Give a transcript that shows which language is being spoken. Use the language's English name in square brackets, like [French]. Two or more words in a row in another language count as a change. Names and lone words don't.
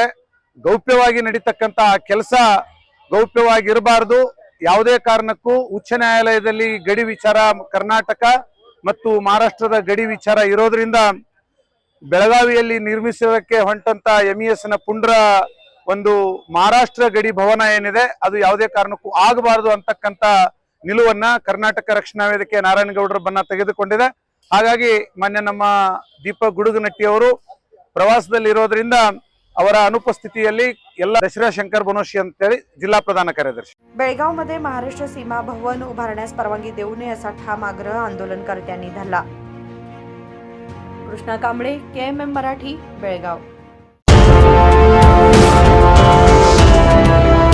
[Kannada] ಗೌಪ್ಯವಾಗಿ ನಡೀತಕ್ಕಂತ ಕೆಲಸ ಗೌಪ್ಯವಾಗಿರಬಾರದು, ಯಾವುದೇ ಕಾರಣಕ್ಕೂ ಉಚ್ಚ ನ್ಯಾಯಾಲಯದಲ್ಲಿ ಗಡಿ ವಿಚಾರ ಕರ್ನಾಟಕ ಮತ್ತು ಮಹಾರಾಷ್ಟ್ರದ ಗಡಿ ವಿಚಾರ ಇರೋದ್ರಿಂದ ಬೆಳಗಾವಿಯಲ್ಲಿ ನಿರ್ಮಿಸೋದಕ್ಕೆ ಹೊಂಟಂತ MES ನ ಪುಂಡ್ರ ಒಂದು ಮಹಾರಾಷ್ಟ್ರ ಗಡಿ ಭವನ ಏನಿದೆ ಅದು ಯಾವುದೇ ಕಾರಣಕ್ಕೂ ಆಗಬಾರದು ಅಂತಕ್ಕಂತ ನಿಲುವನ್ನ ಕರ್ನಾಟಕ ರಕ್ಷಣಾ ವೇದಿಕೆ ನಾರಾಯಣಗೌಡರ ಬನ್ನ ತೆಗೆದುಕೊಂಡಿದೆ। ಹಾಗಾಗಿ ಮಾನ್ಯ ನಮ್ಮ ದೀಪಕ್ ಗುಡುಗನಟ್ಟಿ ಅವರು ಪ್ರವಾಸದಲ್ಲಿ ಇರೋದ್ರಿಂದ ಅವರ ಅನುಪಸ್ಥಿತಿಯಲ್ಲಿ ಎಲ್ಲ ದಶರಾ ಶಂकर बनोशी ಅಂತೇಳಿ ಜಿಲ್ಲಾ ಪ್ರಧಾನ ಕಾರ್ಯದರ್ಶಿ। [Marathi] बेळगावमध्ये महाराष्ट्र सीमा भवन उभारण्यास परवानगी देऊ नये असा ठाम आग्रह आंदोलनकर्त्यांनी धरला। कृष्णा कांबळे, KMM मराठी, बेळगाव।